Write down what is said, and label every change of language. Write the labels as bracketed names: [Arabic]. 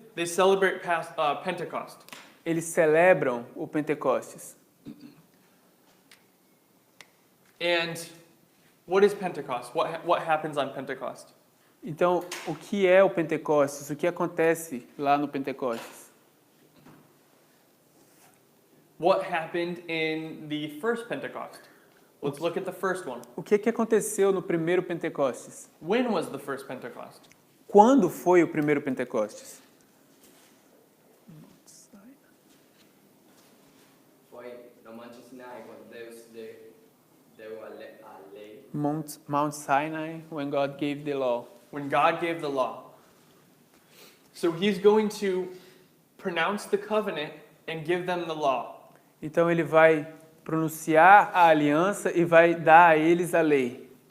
[English] they celebrate Pentecost. [Portuguese] eles celebram o Pentecostes. [English] And what is Pentecost? What happens on Pentecost? [Portuguese] Então, o que é o Pentecostes? O que acontece lá no Pentecostes? [English] What happened in the first Pentecost? Let's look at the first one. [Portuguese] O que aconteceu no primeiro Pentecostes? [English] When was the first Pentecost? [Portuguese] Quando foi o primeiro Pentecostes? Foi no Monte Sinai, quando Deus deu a lei. [English] Mount Sinai, when God gave the law. When God gave the law. So he's going to pronounce the covenant and give them the law. [Portuguese] Então ele vai pronunciar a aliança e vai dar a eles a lei.